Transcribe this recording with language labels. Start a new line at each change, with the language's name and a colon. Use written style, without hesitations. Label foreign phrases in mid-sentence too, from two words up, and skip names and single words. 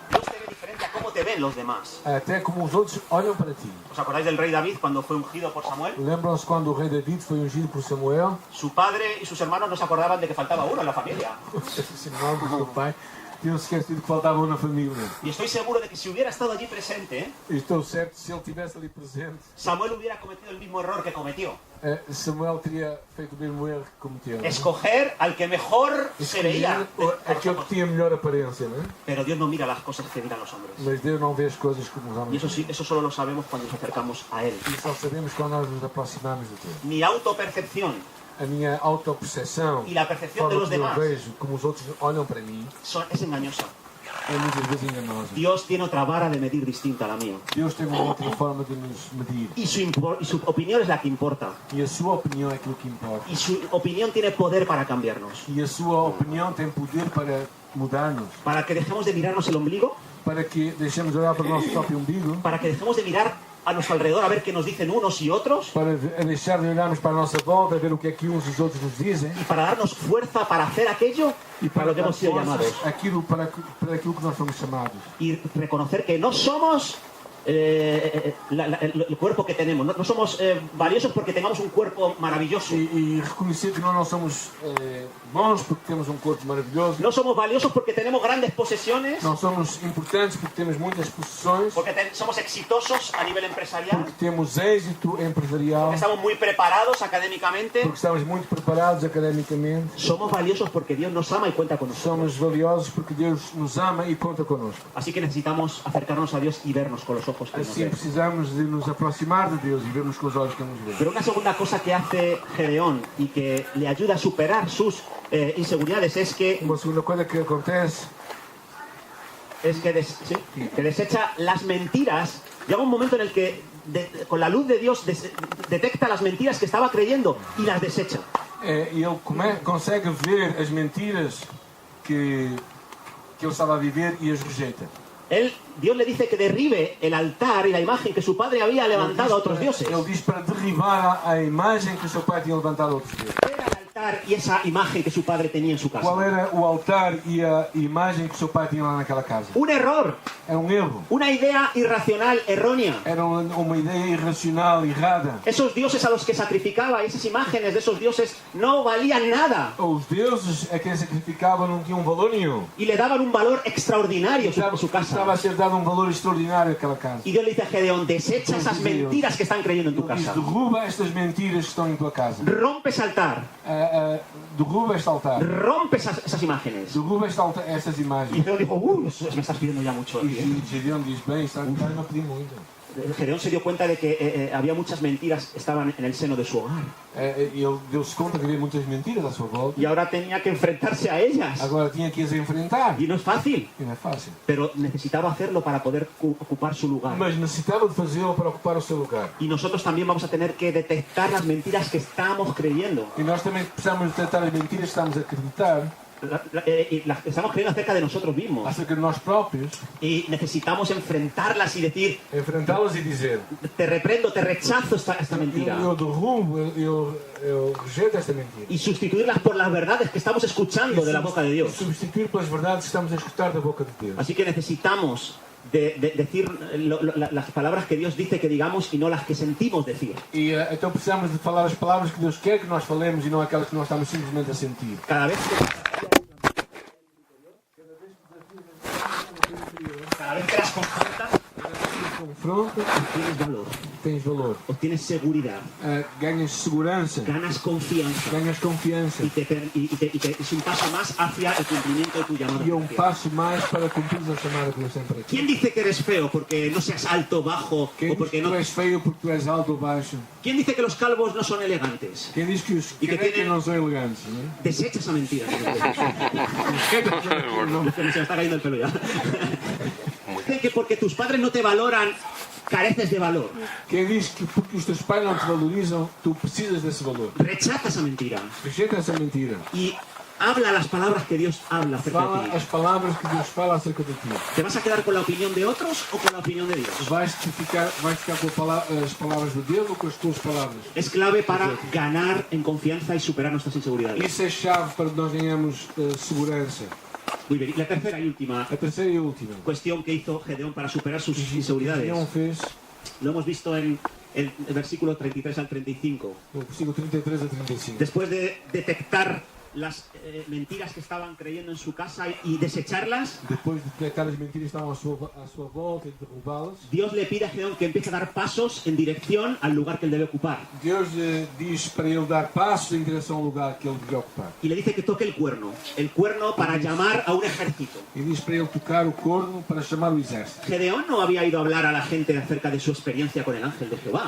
Spanish: Dios te ve diferente a cómo te ven los demás.
Portuguese: Até como os outros olham para ti.
Spanish: ¿Os acordáis del rey David cuando fue ungido por Samuel?
Portuguese: Lembram-se quando o rei David foi ungido por Samuel?
Spanish: Su padre y sus hermanos no se acordaban de que faltaba uno en la familia.
Portuguese: Os irmãos do seu pai tinham-se esquecido que faltava um na família.
Spanish: Y estoy seguro de que si hubiera estado allí presente,
Portuguese: E estou certo que se ele estivesse ali presente,
Spanish: Samuel hubiera cometido el mismo error que cometió.
Portuguese: Samuel teria feito o mesmo erro que cometeu.
Spanish: Escoger al que mejor se veía.
Portuguese: Aquele que tinha melhor aparência, não é?
Spanish: Pero Dios no mira las cosas que miran los hombres.
Portuguese: Mas Deus não vê as coisas como os
Spanish: Y
Portuguese: homens.
Spanish: eso sí, eso solo lo sabemos cuando nos acercamos a Él.
Portuguese: E só sabemos quando nós nos aproximamos de Deus.
Spanish: Mi autopercepción
Portuguese: A minha autoperceção,
Spanish: y la
Portuguese: a
Spanish: percepción de
Portuguese: forma
Spanish: los
Portuguese: como eu
Spanish: demás
Portuguese: vejo, como os outros olham para mim,
Spanish: es engañosa.
Portuguese: é muitas vezes enganosa.
Spanish: Dios tiene otra vara de medir distinta a la mía.
Portuguese: Deus tem uma outra forma de nos medir.
Spanish: Y su opinión es la que importa.
Portuguese: E a sua opinião é aquilo que importa.
Spanish: Y su opinión tiene poder para cambiarnos.
Portuguese: E a sua opinião tem poder para mudar-nos.
Spanish: Para que dejemos de mirarnos el ombligo,
Portuguese: Para que deixemos de olhar para o nosso próprio umbigo.
Spanish: para que dejemos de mirar a nuestro alrededor a ver qué nos dicen unos y otros,
Portuguese: Para deixar de olharmos para a nossa volta, a ver o que é que uns e os outros nos dizem.
Spanish: y para darnos fuerza para hacer aquello
Portuguese: E
Spanish: para lo que
Portuguese: dar
Spanish: hemos sido
Portuguese: forças
Spanish: llamados.
Portuguese: para aquilo que nós fomos chamados.
Spanish: Y reconocer que no somos el cuerpo que tenemos. No somos valiosos porque tengamos un cuerpo maravilloso.
Portuguese: E reconhecer que nós não somos bons porque temos um corpo maravilhoso.
Spanish: No somos valiosos porque tenemos grandes posesiones,
Portuguese: Não somos importantes porque temos muitas possessões.
Spanish: porque somos exitosos a nivel empresarial,
Portuguese: Porque temos êxito empresarial.
Spanish: porque estamos muy preparados académicamente.
Portuguese: Porque estamos muito preparados academicamente.
Spanish: Somos valiosos porque Dios nos ama y cuenta con nosotros.
Portuguese: Somos valiosos porque Deus nos ama e conta connosco.
Spanish: Así que necesitamos acercarnos a Dios y vernos con los ojos que nos
Portuguese: Assim
Spanish: ven.
Portuguese: precisamos de nos aproximar de Deus e vermos com os olhos que Ele nos vê.
Spanish: Pero una segunda cosa que hace Gedeón y que le ayuda a superar sus inseguridades es que
Portuguese: Uma segunda coisa que acontece
Spanish: que desecha las mentiras. Llega un momento en el que con la luz de Dios detecta las mentiras que estaba creyendo y las desecha.
Portuguese: ele consegue ver as mentiras que ele estava a viver e as rejeita.
Spanish: Dios le dice que derribe el altar y la imagen que su padre había levantado a otros dioses.
Portuguese: Ele diz para derribar a imagem que o seu pai tinha levantado a outros deuses.
Spanish: Era el altar y esa imagen que su padre tenía en su
Portuguese: Qual
Spanish: casa.
Portuguese: era o altar e a imagem que o seu pai tinha lá naquela casa?
Spanish: Un error,
Portuguese: Era um erro.
Spanish: una idea irracional, errónea.
Portuguese: Era uma ideia irracional, errada.
Spanish: Esos dioses a los que sacrificaba y esas imágenes de esos dioses no valían nada
Portuguese: Os deuses a quem sacrificavam não tinham valor nenhum.
Spanish: y le daban un valor extraordinario a su
Portuguese: Estava a
Spanish: casa.
Portuguese: ser dado um valor extraordinário àquela casa.
Spanish: Y Dios le dice a Gedeón, desecha esas mentiras que están creyendo en tu
Portuguese: Ele diz,
Spanish: casa.
Portuguese: derruba estas mentiras que estão em tua casa.
Spanish: Rompe ese altar,
Portuguese: Derruba este altar.
Spanish: rompe esas imágenes.
Portuguese: Derruba estas
Spanish: Y
Portuguese: imagens.
Spanish: Gedeón dijo, me estás pidiendo ya mucho.
Portuguese: E Gideon diz, bem, está a pedir muito.
Spanish: Gedeón se dio cuenta de que había muchas mentiras que estaban en el seno de su hogar.
Portuguese: Ele deu-se conta que havia muitas mentiras à sua volta.
Spanish: Y ahora tenía que enfrentarse a ellas.
Portuguese: Agora tinha que as enfrentar.
Spanish: Y no es fácil,
Portuguese: E não é fácil.
Spanish: pero necesitaba hacerlo para poder ocupar su lugar.
Portuguese: Mas necessitava de fazê-lo para ocupar o seu lugar.
Spanish: Y nosotros también vamos a tener que detectar las mentiras que estamos creyendo.
Portuguese: E nós também precisamos detectar as mentiras que estamos a acreditar.
Spanish: estamos creyendo acerca de nosotros mismos.
Portuguese: acerca de nós próprios,
Spanish: Y necesitamos enfrentarlas y decir,
Portuguese: enfrentá-las e dizer:
Spanish: te reprendo, te rechazo esta mentira.
Portuguese: eu derrubo, eu rejeito esta mentira.
Spanish: Y sustituirlas por las verdades que estamos escuchando de la boca de Dios.
Portuguese: Substituir pelas verdades que estamos a escutar da boca de Deus.
Spanish: Así que necesitamos decir las palabras que Dios dice que digamos y no las que sentimos decir.
Portuguese: E então precisamos de falar as palavras que Deus quer que nós falemos e não aquelas que nós estamos simplesmente a sentir.
Spanish: Cada vez que las confrontas,
Portuguese: Confronta,
Spanish: obtienes valor,
Portuguese: tens valor.
Spanish: obtienes seguridad,
Portuguese: Ganhas segurança,
Spanish: ganas confianza.
Portuguese: ganhas confiança.
Spanish: Es un paso más hacia el cumplimiento de tu llamado.
Portuguese: E é passo mais para cumprir a chamada que Deus tem para ti.
Spanish: ¿Quién dice que eres feo porque no seas alto, bajo
Portuguese: Quem o diz porque que tu
Spanish: no?
Portuguese: és feio porque tu és alto ou baixo?
Spanish: ¿Quién dice que los calvos no son elegantes?
Portuguese: Quem diz que os E que carecas
Spanish: tienen-
Portuguese: não são elegantes? Não é?
Spanish: Desecha esa mentira.
Portuguese: Os carecas não.
Spanish: Se me está cayendo el pelo ya. Dicen que porque tus padres no te valoran, careces de valor.
Portuguese: Quem diz que porque os teus pais não te valorizam, tu precisas desse valor?
Spanish: Rechaza esa mentira
Portuguese: Rejeita essa mentira.
Spanish: y habla las palabras que Dios habla acerca
Portuguese: Fala
Spanish: de ti.
Portuguese: as palavras que Deus fala acerca de ti.
Spanish: ¿Te vas a quedar con la opinión de otros o con la opinión de Dios?
Portuguese: Vais ficar com as palavras de Deus ou com as tuas palavras?
Spanish: Es clave para ganar en confianza y superar nuestras inseguridades.
Portuguese: Isso é chave para que nós ganhamos segurança.
Spanish: Muy bien. Y la tercera y última
Portuguese: A terceira e última.
Spanish: cuestión que hizo Gedeón para superar sus inseguridades,
Portuguese: Gideão fez
Spanish: lo hemos visto en el versículo 33 al 35.
Portuguese: no versículo 33 a 35.
Spanish: Después de detectar las mentiras que estaban creyendo en su casa y desecharlas,
Portuguese: Depois de detectar as mentiras que estavam à sua volta e de derrubá-las,
Spanish: Dios le pide a Gedeón que empiece a dar pasos en dirección al lugar que él debe ocupar.
Portuguese: Deus diz para ele dar passos em direção ao lugar que ele devia ocupar.
Spanish: Y le dice que toque el cuerno para llamar a un ejército.
Portuguese: E diz para ele tocar o corno para chamar o exército.
Spanish: Gedeón no había ido a hablar a la gente acerca de su experiencia con el ángel de Jehová.